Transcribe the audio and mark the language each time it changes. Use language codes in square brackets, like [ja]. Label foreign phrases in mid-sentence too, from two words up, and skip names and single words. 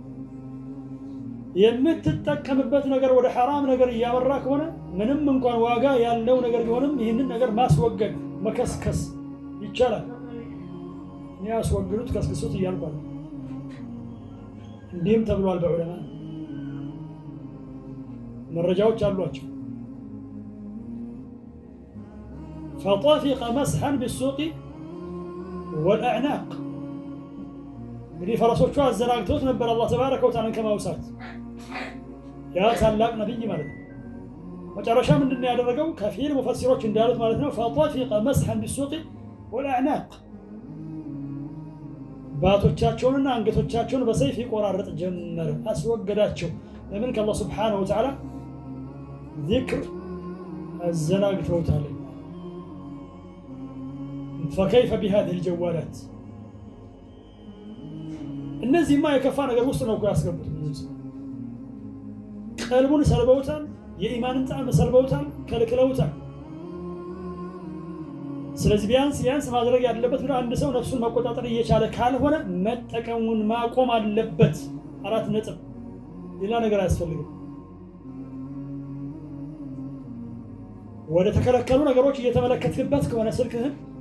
[am] የምትጠቀምበት ነገር ወደ ሐራም ነገር እያመራ ከሆነ ምንም እንኳን ዋጋ ያለው ነገር ቢሆንም ይህንን ነገር ማስወገድ መከስከስ ይቻላል። እኔ አስወግዱት ከስክሱት እያልኳል። እንዲህም ተብሏል በዑለማ መረጃዎች አሏቸው። [ar] فطفق مسحا بالسوق والأعناق [am] እንግዲህ ፈረሶቹ አዘናግተውት ነበር አላህ [ar] تبارك وتعالى [am] ከማውሳት ያ ታላቅ ነብይ ማለት ነው። መጨረሻ ምንድነው ያደረገው? ከፊል ሙፈሲሮች እንዳሉት ማለት ነው [ar] فطفق مسحا بالسوق والأعناق [am] ባቶቻቸውንና አንገቶቻቸውን በሰይፍ ይቆራረጥ ጀመረ፣ አስወገዳቸው። ለምን? ከአላህ [ar] سبحانه وتعالى [am] ዚክር አዘናግተውታል። [ar] فكيف بهذه الجوالات [am] እነዚህማ የከፋ ነገር ውስጥ ነው እኮ ያስገቡት። ቀልቡን ሰልበውታል፣ የኢማንን ጣዕም ሰልበውታል፣ ከልክለውታል። ስለዚህ ቢያንስ ማድረግ ያለበት ብሎ አንድ ሰው ነፍሱን መቆጣጠር እየቻለ ካልሆነ መጠቀሙን ማቆም አለበት። 4 ነጥብ። ሌላ ነገር አያስፈልግም። ወደ ተከለከሉ ነገሮች እየተመለከትክበት ከሆነ ስልክህን